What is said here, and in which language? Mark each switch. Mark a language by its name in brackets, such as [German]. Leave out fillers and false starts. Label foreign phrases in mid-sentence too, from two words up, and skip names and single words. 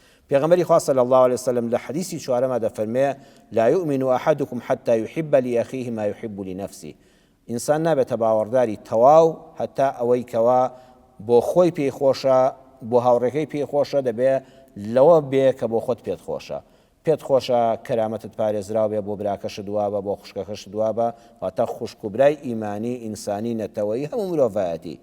[Central Kurdish] پێغەمبەری خوا [Arabic] صلی الله عليه وسلم [Central Kurdish] لە حەدیثی چوارەمە دەفەرمێ [Arabic] لا يؤمن أحدكم حتى يحب لأخيه ما يحب لنفسه. [Central Kurdish] ئینسان نابێتە باوەڕداری تەواو هەتا ئەوەی کەوا بۆ خۆی پێی خۆشە بۆ هاوڕێکەی پێی خۆشە دەبێ لەوە بێ کە بۆ خۆت پێت خۆشە. پێت خۆشە کەرامەتت پارێزراو بێ بۆ براکەشت دوابە بۆ خوشکەکەشت دوابە واتە خوشک و برای ئیمانی ئینسانی نەتەوەیی هەموو مرۆڤایەتی.